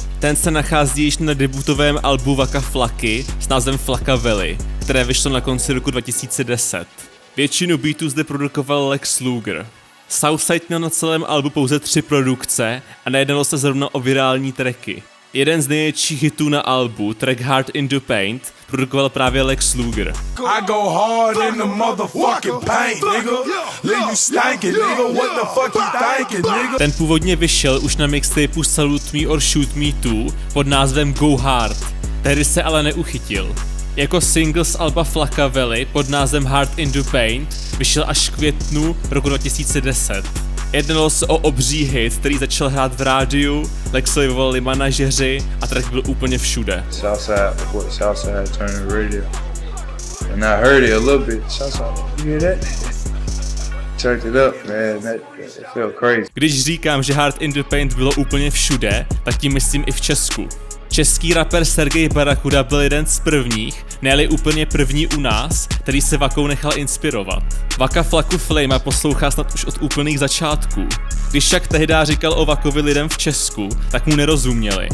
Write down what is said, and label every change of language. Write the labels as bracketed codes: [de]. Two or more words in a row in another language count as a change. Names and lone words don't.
[cs] Ten se nachází již na debutovém albu Waka Flocky s názvem Flocka Valley, které vyšlo na konci roku 2010. Většinu beatů zde produkoval Lex Luger. Southside měl na celém albu pouze 3 produkce a nejednalo se zrovna o virální tracky. Jeden z největších hitů na albu, track Heart in the Paint, produkoval právě Lex Luger. [en] I go hard in the motherfucking paint, nigga. Leave you stankin', nigga. What the fuck you thinking, nigga? [cs] Ten původně vyšel už na mixtapeu Salute Me or Shoot Me 2 pod názvem Go Hard. Tehdy se ale neuchytil. Jako single z alba Flocka Valley pod názvem Heart in the Paint vyšel až v květnu roku 2010. Jednalo se o obří hit, který začal hrát v rádiu, Lexovi volali manažeři a track byl úplně všude. [en] Southside had turned the radio. And I heard it a little bit. Southside, you hear that? Checked it up, man. That felt crazy. [cs] Když říkám, že Heart in the Paint bylo úplně všude, tak tím myslím i v Česku. Český rapper Sergej Barakuda byl jeden z prvních, ne-li úplně první u nás, který se Wakou nechal inspirovat. Waka Flocku Flama poslouchá snad už od úplných začátků. Když však tehdy říkal o Wakovi lidem v Česku, tak mu nerozuměli.